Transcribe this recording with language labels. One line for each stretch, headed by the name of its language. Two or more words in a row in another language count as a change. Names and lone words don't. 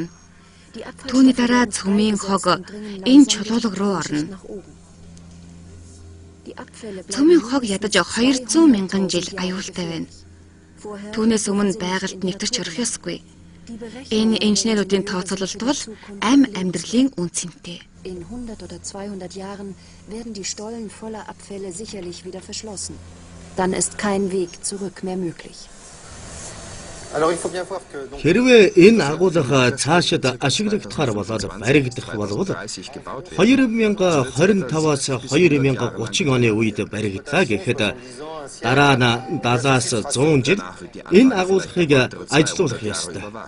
Mongolian: Түүний дараа цөмийн хог энэ чулуулаг руу орно. Цөмийн хог ядаж 200,000 жил аюултай байна. Түүнээс өмнө байгальд нэвтэрч орох ёсгүй. Энэ инженеруудын тооцоололт бол амь амьдралын үнцэнтэй.
German: In 100 oder 200 Jahren werden die Stollen voller Abfälle sicherlich wieder verschlossen. Dann ist kein Weg zurück mehr möglich.
Mongolian: Хэрвээ энэ агуулга цаашид ашиглагдахаар болоод баригдах болвол 2025-аас 2030 оны үед баригдлаа гэхэд дараа нь 70-аас 100 жил энэ агуулгыг ажилуулах ёстой.